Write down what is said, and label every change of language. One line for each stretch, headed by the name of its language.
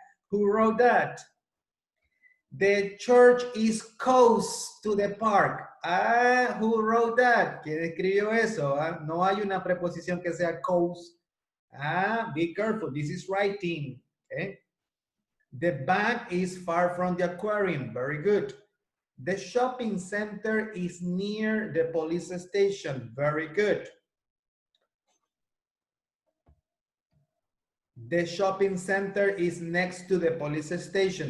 English: Who wrote that? The church is close to the park. Who wrote that?
Spanish: ¿Quién escribió eso? No hay una preposición que sea close.
English: Be careful. This is writing. Okay. The bank is far from the aquarium. Very good. The shopping center is near the police station. Very good. The shopping center is next to the police station.